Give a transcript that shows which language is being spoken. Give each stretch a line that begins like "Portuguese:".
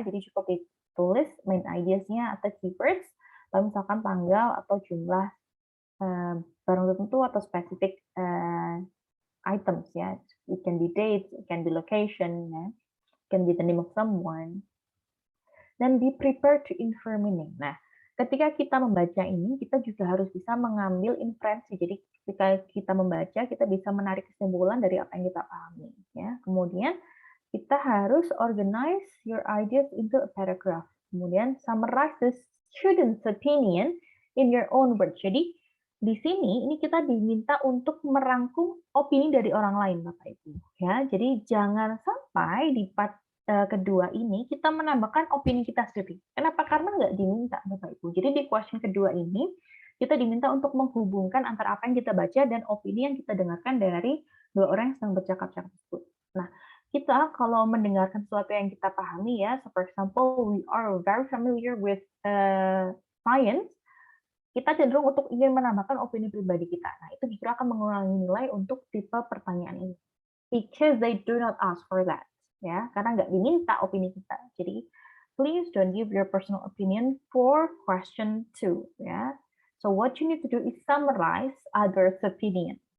Indonesian: Jadi cukup ditulis main ideas-nya atau keywords, lalu misalkan tanggal atau jumlah barang tertentu atau spesifik items ya.
English: It can be dates, it can be location, ya. It can be the name of someone.
Indonesian: Dan
English: be prepared to infer meaning.
Indonesian: Nah, ketika kita membaca ini, kita juga harus bisa mengambil inferensi. Jadi ketika kita membaca, kita bisa menarik kesimpulan dari apa yang kita pahami. Ya. Kemudian kita harus
English: organize your ideas into a paragraph.
Indonesian: Kemudian
English: summarize the student's opinion in your own words.
Indonesian: Jadi di sini ini kita diminta untuk merangkum opini dari orang lain, Bapak Ibu. Ya, jadi jangan sampai di part kedua ini kita menambahkan opini kita sendiri. Kenapa? Karena nggak diminta, Bapak Ibu. Jadi di question kedua ini kita diminta untuk menghubungkan antara apa yang kita baca dan opini yang kita dengarkan dari dua orang yang sedang bercakap-cakap tersebut. Nah, kita kalau mendengarkan sesuatu yang kita pahami ya,
English: so for example, we are very familiar with science,
Indonesian: kita cenderung untuk ingin menambahkan opini pribadi kita. Nah, itu justru akan mengurangi nilai untuk tipe pertanyaan ini.
English: Because they do not ask for that.
Indonesian: Ya, karena nggak diminta opini kita. Jadi,
English: please don't give your personal opinion for question 2. Ya. So, what you need to do is summarize others' opinion.